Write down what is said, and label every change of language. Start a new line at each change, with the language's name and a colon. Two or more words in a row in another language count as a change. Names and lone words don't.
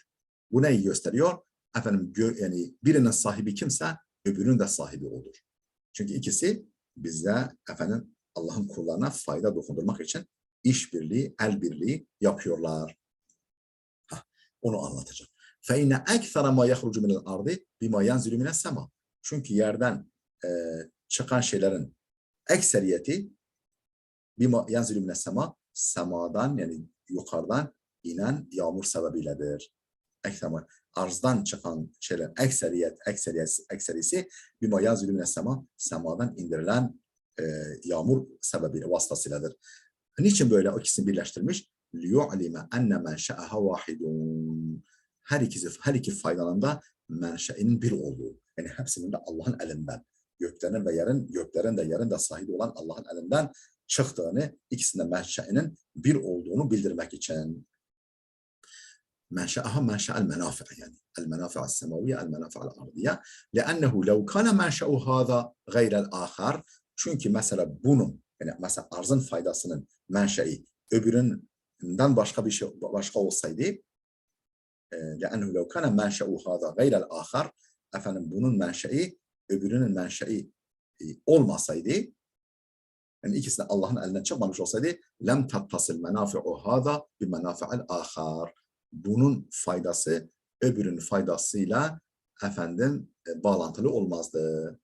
Turkish: Bu neyi gösteriyor? Efendim yani birinin sahibi kimse öbürünün de sahibi olur. Çünkü ikisi bize efendim Allah'ın kullarına fayda dokundurmak için işbirliği, el birliği yapıyorlar. Onu anlatacağım.
Arabic: فَاِنَّ اَكْثَرَ مَا يَخْرُجُ مِنَ الْاَرْضِ بِمَا يَنْزِلُ مِنَ السَّمَا.
Turkish: Çünkü yerden çıkan şeylerin ekseriyeti
Arabic: بما ينزل من السماء,
Turkish: semadan yani yukarıdan inen yağmur sebebiyledir. Arzdan çıkan şeyler ekserisi
Arabic: بما ينزل من السماء,
Turkish: semadan indirilen yağmur sebebiyle vasıtasıyladır. Niçin böyle o ikisini birleştirmiş?
Arabic: لِيُعْلِمَ اَنَّ مَنْشَأَهَا وَاحِدٌ.
Turkish: Her iki faydalarında menşeinin bir olduğu. Yani hepsinin de Allah'ın elinden. Göklerin de yerin de sahibi olan Allah'ın elinden çıktığını, ikisinde menşeinin bir olduğunu bildirmek için.
Arabic: منشأها منشأ المنافع يعني المنافع السماوية المنافع الأرضية لأنه لو كان منشأ هذا غير الآخر.
Turkish: Çünkü mesela bunun yani mesela arzın faydasının menşei öbüründen başka olsaydı
Arabic: لأنه لو كان منشأ هذا غير الآخر
Turkish: efendim bunun menşei öbürünün menşei olmasaydı yani ikisi de Allah'ın elinden çıkmamış olsaydı
Arabic: لم تتصل منافع هذا بمنافع الآخر.
Turkish: Bunun faydası öbürünün faydasıyla bağlantılı olmazdı.